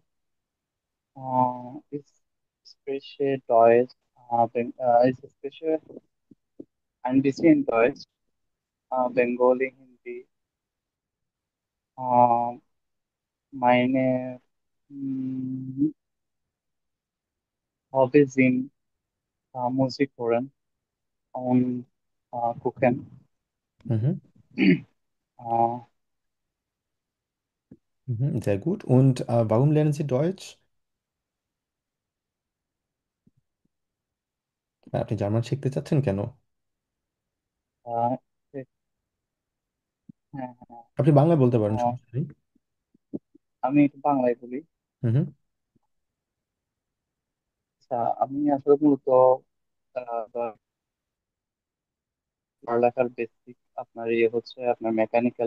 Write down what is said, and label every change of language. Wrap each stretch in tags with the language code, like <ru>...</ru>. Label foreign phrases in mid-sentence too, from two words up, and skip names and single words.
<de>Ich spreche Deutsch, ich spreche ein bisschen Deutsch, Bengali, Hindi, Uh, meine mm, Hobbys in Musik hören und gucken. Mhm. Äh, Mhm. Sehr gut. Und warum lernen Sie Deutsch?</de> <bn>আপনি জার্মান শিখতে চাচ্ছেন কেন? äh, হ্যাঁ, হ্যাঁ, আপনি বাংলায় বলতে পারেন, আহ, সমস্যা নেই। আমি একটু বাংলায় বলি। হুম হুম আচ্ছা, আমি আসলে মূলত আহ, পড়ালেখার বেসিক আপনার ইয়ে হচ্ছে আপনার মেকানিক্যাল।</bn>